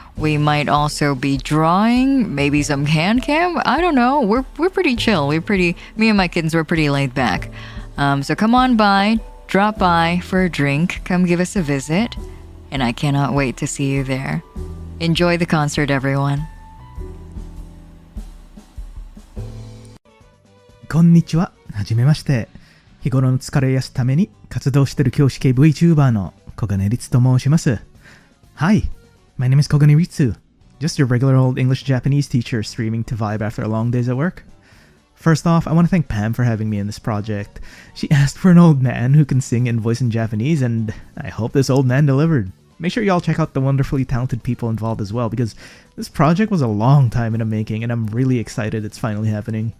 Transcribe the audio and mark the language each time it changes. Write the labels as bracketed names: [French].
[English] We might also be drawing, maybe some hand cam. I don't know. We're pretty chill. Me and my kittens, we're pretty laid back. So come on by, drop by for a drink, come give us a visit, and I cannot wait to see you there. Enjoy the concert, everyone. [Japanese] こんにちは。はじめまして。日頃の疲れを癒すために活動している教師系 VTuber の Kogane Ritsu と申します。 [English] Hi, my name is Kogane Ritsu. Just your regular old English-Japanese teacher streaming to vibe after long days at work. First off, I want to thank Pam for having me in this project. She asked for an old man who can sing and voice in Japanese, and I hope this old man delivered. Make sure y'all check out the wonderfully talented people involved as well, because this project was a long time in the making, and I'm really excited it's finally happening.